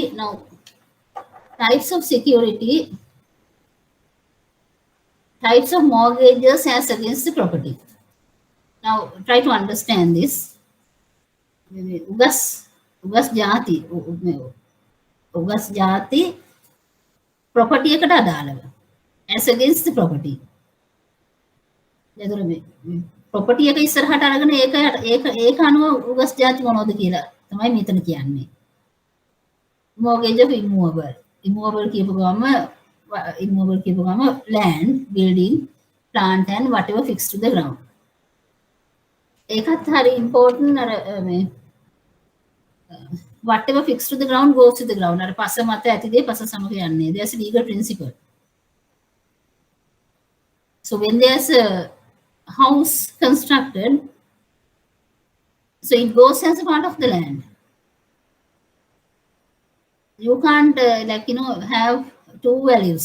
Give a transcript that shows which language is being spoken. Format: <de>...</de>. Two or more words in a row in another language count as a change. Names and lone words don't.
<en>Now, types of security, types of mortgages as against the property. Now, try to understand this.</en> <si>උගස් ජාති property එකට අදාළව</si> <en>as against the property.</en> <si>එතකොට මේ property එක ඉස්සරහට අරගෙන ඒක අනුව උගස් ජාති මොනවද කියලා තමයි මෙතන කියන්නේ.</si> <en>Mortgage of immovable. Immovable</en> <si>කියපු ගමන්</si> <en>land, building, plant and whatever fixed to the ground.</en> <si>ඒකත් හරි important.</si> <en>අර whatever fixed to the ground goes to the ground.</en> <si>අර පස මත ඇති දේ පස සමග යන්නේ.</si> <en>There's a legal principle. So when there's a house constructed, so it goes as a part of the land. You can't have two values.</en>